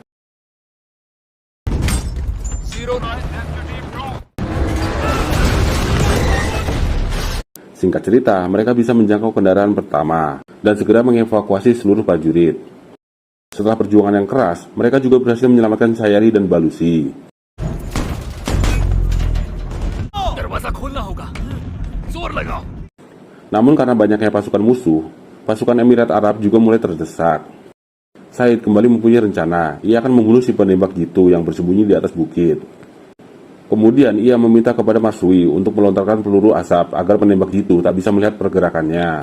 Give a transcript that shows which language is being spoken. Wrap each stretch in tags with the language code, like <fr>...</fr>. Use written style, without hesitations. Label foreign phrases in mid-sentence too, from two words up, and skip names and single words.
<id>Singkat cerita, mereka bisa menjangkau kendaraan pertama dan segera mengevakuasi seluruh prajurit. Setelah perjuangan yang keras, mereka juga berhasil menyelamatkan Sayari dan Balusi.</id> <hi>दरवाजा खोलना होगा। जोर लगाओ।</hi> <id>Namun karena banyaknya pasukan musuh, pasukan Emirat Arab juga mulai terdesak. Said kembali mempunyai rencana. Ia akan membunuh si penembak jitu yang bersembunyi di atas bukit. Kemudian ia meminta kepada Marsui untuk melontarkan peluru asap agar penembak jitu tak bisa melihat pergerakannya.</id>